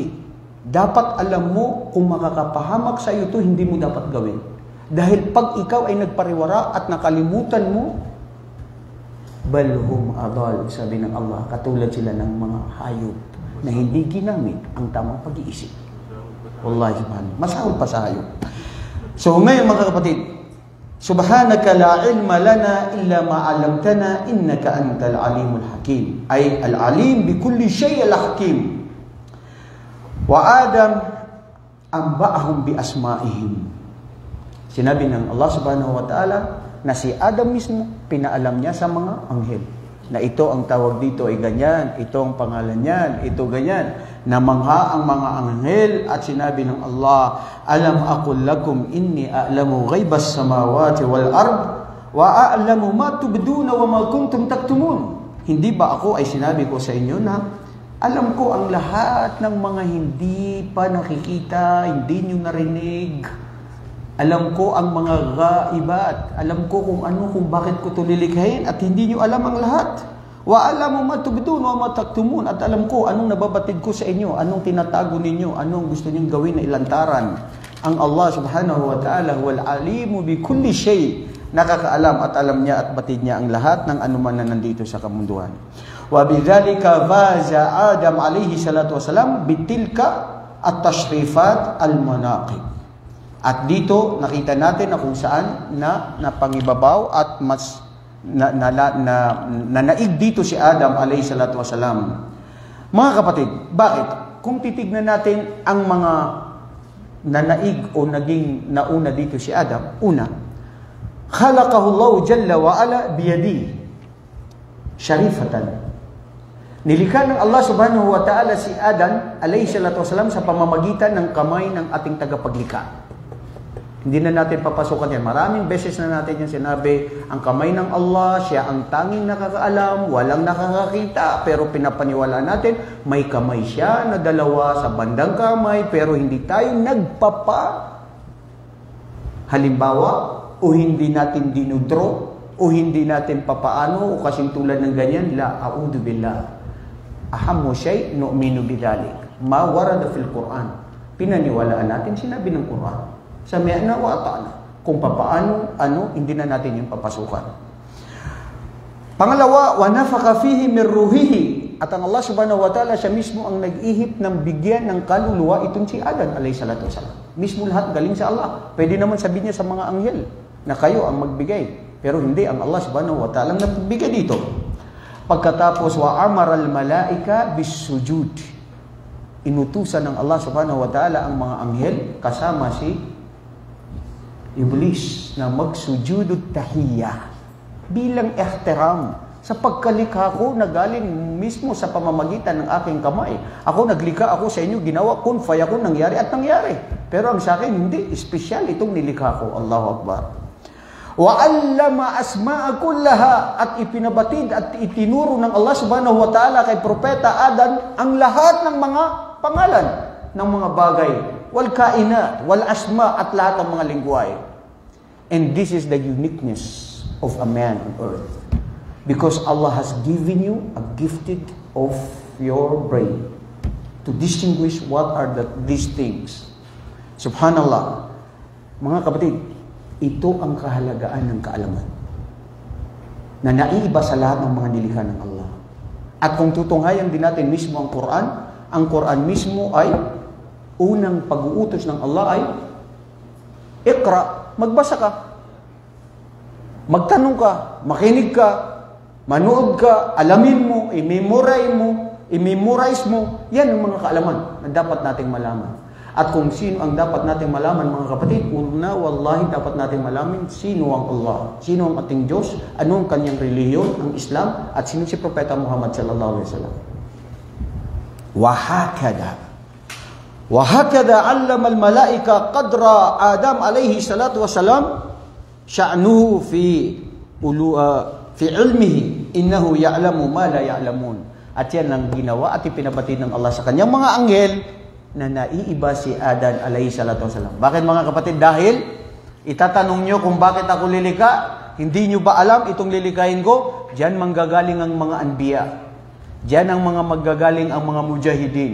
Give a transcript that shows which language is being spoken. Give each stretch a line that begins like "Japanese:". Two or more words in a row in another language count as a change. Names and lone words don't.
Filipino: Dapat alam mo kung makakapahamak sa iyo ito, hindi mo dapat gawin. Dahil pag ikaw ay nagpariwara at nakalimutan mo,
Arabic: بل هم أضل,
Filipino: sabi ng Allah, katulad sila ng mga hayop na hindi ginamit ang tamang pag-iisip.
Arabic: والله سبحانه.
Filipino: Masahol pa sa hayop. So ngayon mga kapatid,
Arabic: سبحانك لا علم لنا إلا ما علمتنا إنك أنت العليم الحكيم. أي العليم بكل شيء الحكيم وآدم أنبأهم بأسمائهم.
Filipino: Sinabi ng Allah
Arabic: سبحانه وتعالى
Filipino: na si Adam mismo pinaalam niya sa mga anghel na ito ang tawag dito ay ganyan, ito ang pangalan niyan, ito ganyan. Namangha ang mga anghel at sinabi ng Allah,
Arabic: ألم أقل لكم إني أعلم غيب السماوات والأرض وأعلم ما تبدون وما كنتم تكتمون.
Filipino: Hindi ba ako ay sinabi ko sa inyo na alam ko ang lahat ng mga hindi pa nakikita, hindi nyo narinig. Alam ko ang mga ghaibat. Alam ko kung bakit ko ito lilikhain at hindi nyo alam ang lahat.
Arabic: وأعلم ما تبدون وما تكتمون.
Filipino: At alam ko anong nababatid ko sa inyo, anong tinatago ninyo, anong gusto ninyong gawin na ilantaran.
Arabic: Ang Allah سبحانه وتعالى والعليم بكل شيء.
Filipino: Nakakaalam at alam niya at batid niya ang lahat ng anuman na nandito sa kamunduhan.
Arabic: وبذلك فاز آدم عليه الصلاة والسلام بتلك التشريفات المناقب.
Filipino: At dito nakita natin na kung saan na napangibabaw at mas naig dito si Adam
Arabic: عليه الصلاة والسلام.
Filipino: Mga kapatid, bakit? Kung titignan natin ang mga nanaig o naging nauna dito si Adam, una,
Arabic: خلقه الله جل وعلا بيد شريفة.
Filipino: Nilikha ng Allah
Arabic: سبحانه وتعالى
Filipino: si Adam
Arabic: عليه الصلاة والسلام
Filipino: sa pamamagitan ng kamay ng ating tagapaglikha. Hindi na natin papasukan yan. Maraming beses na natin yung sinabi, ang kamay ng Allah, siya ang tanging nakakaalam, walang nakakakita, pero pinapaniwala natin, may kamay siya na dalawa sa bandang kamay, pero hindi tayo halimbawa, o hindi natin dinudro, o hindi natin papaano, o kasing tulad ng ganyan,
Arabic: لا أعوذ بالله. أهم شيء نؤمن بذلك. ما ورد في القرآن.
Filipino: Pinaniwalaan natin, sinabi ng Quran.
Arabic: سمعنا وأطعنا.
Filipino: Kung papaano, hindi na natin yung papasukan. Pangalawa,
Arabic: ونفخ فيه من روحه.
Filipino: At ang Allah
Arabic: سبحانه وتعالى,
Filipino: siya mismo ang nag-ihip ng bigyan ng kaluluwa itong si Adam
Arabic: عليه الصلاة والسلام.
Filipino: Mismo lahat galing sa Allah. Pwede naman sabihin niya sa mga anghel na kayo ang magbigay. Pero hindi, ang Allah
Arabic: سبحانه وتعالى
Filipino: ang nagbigay dito. Pagkatapos,
Arabic: وأمر الملائكة بالسجود.
Filipino: Inutusan ng Allah
Arabic: سبحانه وتعالى
Filipino: ang mga anghel kasama si Iblis na magsujudut tahiyya bilang ihtiram sa pagkalikha ko na galing mismo sa pamamagitan ng aking kamay. Ako naglikha ako sa inyo, ginawa
Arabic: كن فيكون,
Filipino: nangyari at nangyari. Pero ang sa akin hindi, espesyal itong nilikha ko.
Arabic: الله أكبر وعلم الأسماء كلها,
Filipino: at ipinabatid at itinuro ng Allah
Arabic: سبحانه وتعالى
Filipino: kay Propeta Adam ang lahat ng mga pangalan ng mga bagay,
Arabic: والكائنات والأسماء,
Filipino: at lahat ng mga lingwahe.
English: And this is the uniqueness of a man on earth. Because Allah has given you a gifted of your brain to distinguish what are these things.
Arabic: سبحان الله.
Filipino: Mga kapatid, ito ang kahalagaan ng kaalaman na naiiba sa lahat ng mga nilikha ng Allah. At kung tutunghayan din natin mismo ang Quran mismo ay unang pag-uutos ng Allah ay Iqra, magbasa ka. Magtanong ka, makinig ka, manood ka, alamin mo, i-memorize mo. Yan ang mga kaalaman na dapat nating malaman. At kung sino ang dapat nating malaman, mga kapatid, una, wallahi, dapat nating malaman sino ang Allah, sino ang ating Diyos, ano ang kanyang reliyon, ang Islam, at sino si Propeta Muhammad
Arabic: صلى الله عليه وسلم. وهكذا علم الملائكة قدر آدم عليه الصلاة والسلام شأنه في علمه إنه يعلم ما لا يعلمون.
Filipino: At yan ang ginawa at ipinabatid ng Allah sa kanyang mga anghel na naiiba si Adam
Arabic: عليه الصلاة والسلام.
Filipino: Bakit mga kapatid? Dahil itatanong nyo kung bakit ako lilikha, hindi nyo ba alam itong lilikahin ko? Diyan manggagaling ang mga anbiya. Diyan ang mga maggagaling ang mga mujahidin.